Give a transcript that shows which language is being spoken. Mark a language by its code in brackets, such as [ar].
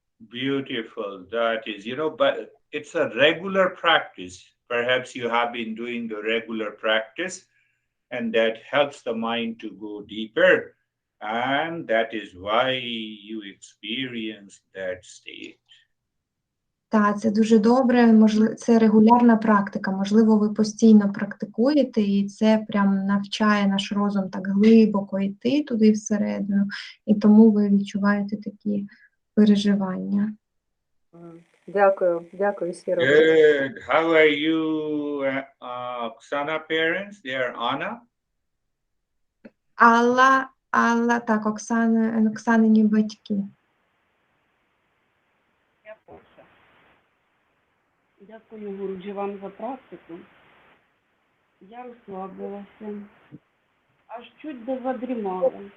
[en] Beautiful. That is, but it's a regular practice. Perhaps you have been doing the regular practice, and that helps the mind to go deeper. And that is why you experience that state. [uk] Так, це дуже добре, можливо, це регулярна практика. Можливо, ви постійно практикуєте, і це прям навчає наш розум так глибоко йти туди всередину, і тому ви відчуваєте такі переживання. Дякую, Сіро. [en] Good. How are you, Oksana parents? They are Anna? [uk] Алла, так, Оксанині батьки. Я перша. Дякую, Гуруджі, вам за практику. Я розслабилася, аж чуть не задрімала.